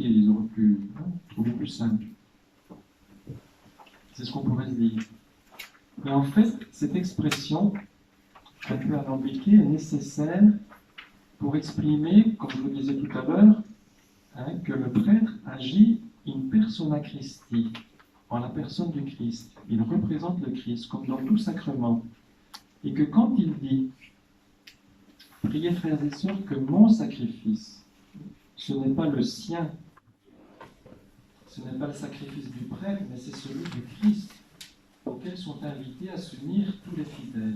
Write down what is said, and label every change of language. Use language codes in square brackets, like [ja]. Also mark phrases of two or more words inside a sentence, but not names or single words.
[fr] Ils auraient pu trouver plus simple. C'est ce qu'on pourrait se dire. Mais en fait, cette expression, un peu alambiquée, est nécessaire pour exprimer, comme je le disais tout à l'heure, que le prêtre agit [la] in persona Christi, [fr] en la personne du Christ. Il représente le Christ, comme dans tout sacrement. Et que quand il dit « Priez, frères et sœurs, que mon sacrifice », ce n'est pas le sien, ce n'est pas le sacrifice du prêtre, mais c'est celui du Christ, auquel sont invités à s'unir tous les fidèles.